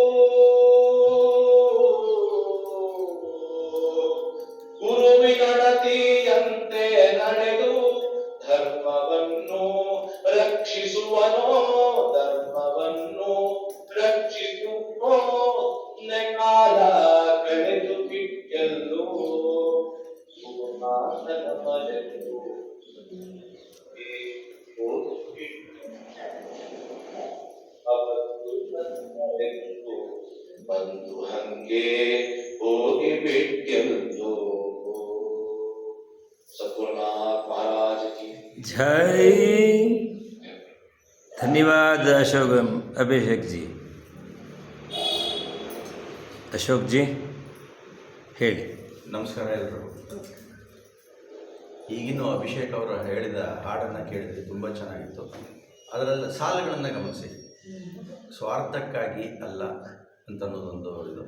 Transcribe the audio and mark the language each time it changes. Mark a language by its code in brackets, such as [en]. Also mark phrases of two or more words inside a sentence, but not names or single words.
[kn] ಗುರುವಿನಡತಿಯಂತೆ ನಡೆದು ಧರ್ಮವನ್ನು ರಕ್ಷಿಸುವನೋ ಧರ್ಮವನ್ನು ರಕ್ಷಿಸುವೋ ಕಾಲ ಕಳೆದು ಬಿಟ್ಟೆಲ್ಲೋ ಗುರುನಾಥನ ಮರೆತು ಅವತ್ತು ಬಂದು ಹಂಗೆ ಹೋಗಿಬಿಟ್ಟೆಲ್ಲೋ [hi] सतगुरुनाथ महाराज की जय। धन्यवाद अभिषेक जी। [kn] ಅಶೋಕ್ ಜಿ ಹೇಳಿ. ನಮಸ್ಕಾರ ಎಲ್ಲರೂ. ಈಗಿನ ಅಭಿಷೇಕ್ ಅವರು ಹೇಳಿದ ಹಾಡನ್ನು ಕೇಳಿದರೆ ತುಂಬ ಚೆನ್ನಾಗಿತ್ತು. ಅದರಲ್ಲಿ ಸಾಲುಗಳನ್ನು ಗಮನಿಸಿ, ಸ್ವಾರ್ಥಕ್ಕಾಗಿ ಅಲ್ಲ ಅಂತನ್ನೋದೊಂದು ಇದು.